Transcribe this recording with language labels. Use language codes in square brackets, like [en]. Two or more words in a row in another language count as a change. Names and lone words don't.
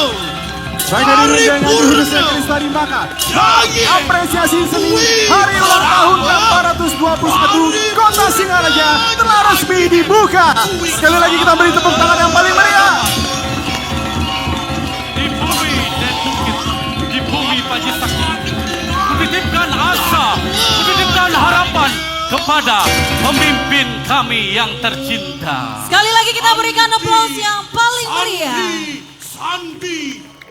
[id] Baik, hadirin dengan diurusnya keris tadi, maka apresiasi seni Hari Ulang Tahun ke-421 Kota Singaraja telah resmi dibuka. Sekali lagi kita beri tepuk tangan yang paling meriah. Di bumi dan bukit, di bumi Paji Sakti, kutitipkan asa, kutitipkan harapan kepada pemimpin kami yang tercinta. Sekali lagi kita berikan aplaus yang paling meriah. Sandi